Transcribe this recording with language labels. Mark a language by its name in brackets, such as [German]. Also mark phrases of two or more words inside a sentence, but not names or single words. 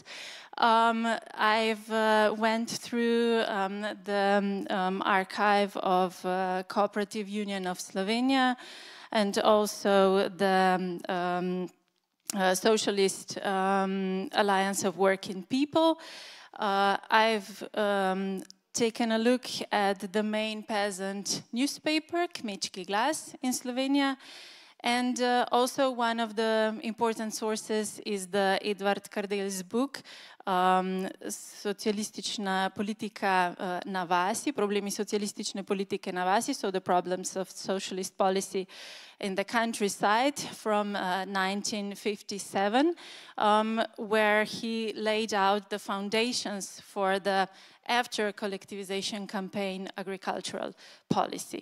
[English] I've went through the archive of Cooperative Union of Slovenia and also the Socialist Alliance of Working People. I've taken a look at the main peasant newspaper, Kmečki glas, in Slovenia. And also one of the important sources is the Edvard Kardel's book, Socialistična politika na vasi, problemi socialistične politike na vasi, so the problems of socialist policy in the countryside from 1957, where he laid out the foundations for the after collectivization campaign agricultural policy.